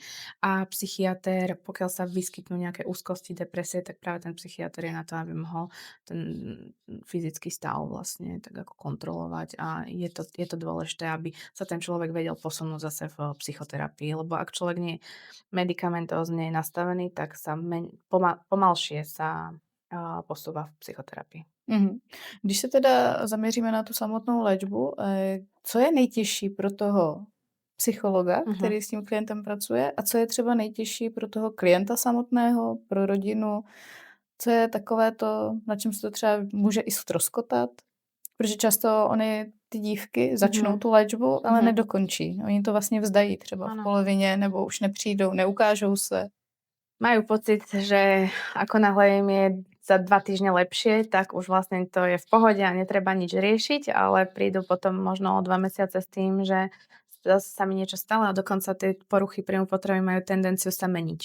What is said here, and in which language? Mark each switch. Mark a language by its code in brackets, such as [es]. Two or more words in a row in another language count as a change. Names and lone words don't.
[sk] A psychiatér, pokiaľ sa vyskytnú nejaké úzkosti, depresie, tak práve ten psychiatér je na to, aby mohol ten fyzický stav vlastne tak ako kontrolovať a je to dôležité, aby sa ten človek vedel posunúť zase v psychoterapii, lebo ak človek nie je medikamentózne nastavený, tak sa pomalšie sa posúva v psychoterapii. Mhm. [cs] Když se teda zaměříme na tu samotnou léčbu, co je nejtěžší pro toho psychologa, Mhm. který s tím klientem pracuje, a co je třeba nejtěžší pro toho klienta samotného, pro rodinu? Co je takové to, na čem se to třeba může i ztroskotat? Protože často ony ty dívky začnou Mhm. tu léčbu, ale Mhm. nedokončí. Oni to vlastně vzdají třeba v [sk] Áno. [cs] polovině nebo už nepřijdou, neukážou se. [sk] Majú pocit, že ako náhle im je za 2 týždne lepšie, tak už vlastne to je v pohode a netreba nič riešiť, ale prídu potom možno o 2 mesiace s tým, že zase sa mi niečo stalo a dokonca tie poruchy príjmu potravy majú tendenciu sa meniť.